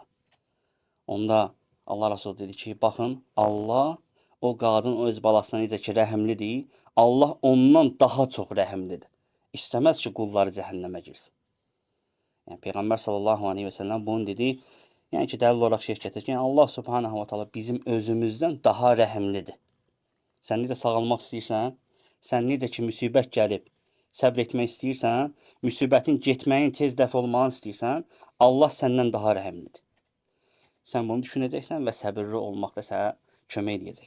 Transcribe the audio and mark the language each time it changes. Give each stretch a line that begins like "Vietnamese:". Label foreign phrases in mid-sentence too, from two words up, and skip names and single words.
Azerbaijani: Onda Allah Resulü dedi ki, baxın, Allah o qadın öz balasına necə ki rəhimlidir, Allah ondan daha çox rəhimlidir. İstəməz ki, qulları cəhənnəmə girsin. Yəni Peyğəmbər
Arabic: صلى الله عليه وسلم
Azerbaijani: bunu dedi. Yəni ki, dəlil olaraq şeyh gətirir ki, yəni Allah
Arabic: سبحانه وتعالى
Azerbaijani: bizim özümüzdən daha rəhimlidir. Sən necə sağalmaq istəyirsən, sən necə ki müsibət gəlib, səbr etmək istəyirsən, müsibətin getməyin, tez dəf olmağını istəyirsən, Allah səndən daha rəhimlidir. Sən bunu düşünəcəksən və səbirli olmaqda sənə kömək edəcək.